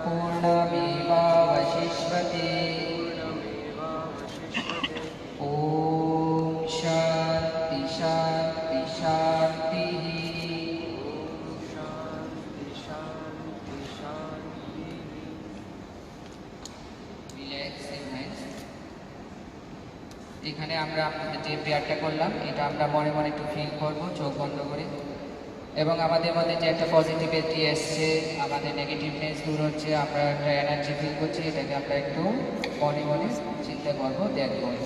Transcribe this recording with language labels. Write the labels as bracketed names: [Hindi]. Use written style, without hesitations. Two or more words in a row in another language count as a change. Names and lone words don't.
[Sanskrit] पूर्णमेवावशिष्यते। पूर्णमेवावशिष्यते। ॐ शान्ति शान्ति शान्तिः। शान्ति शान्ति शान्तिः। [English] Relax hands. [Bangla] এখানে আমরা আমাদের যে প্রেয়ারটা করলাম এটা আমরা মনে মনে একটু ফিল করবো চোখ বন্ধ করে, এবং আমাদের মধ্যে যে একটা পজিটিভিটি এসছে, আমাদের নেগেটিভনেস দূর হচ্ছে, আমরা একটা এনার্জি ফিল করছি, এটাকে আমরা একটু মনে মনে চিন্তা করবো, দেখবো।